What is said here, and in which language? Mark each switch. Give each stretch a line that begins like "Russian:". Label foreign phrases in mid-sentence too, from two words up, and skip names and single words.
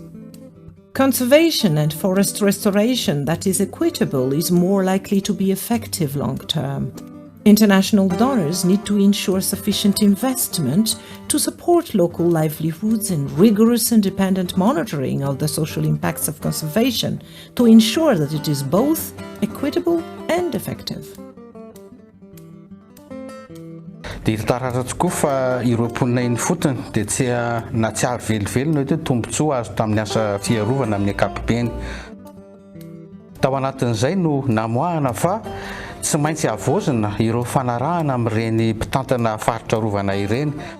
English: Conservation and forest restoration that is equitable is more likely to be effective long term. International donors need to ensure sufficient investment to support local livelihoods and rigorous independent monitoring of the social impacts of conservation to ensure that it is both equitable and effective.
Malagasy: Dia taratra tokoa fa ireo mponina iny fotony dia tsy ary velively hoe tombontsoa azo tamin'ny asa fiarovana amin'ny ankapobeny. Tao anatin'izay no namoahana fa tsy maintsy avozina ireo fanarahana amin'ireny mpitantana faritra rovana ireny.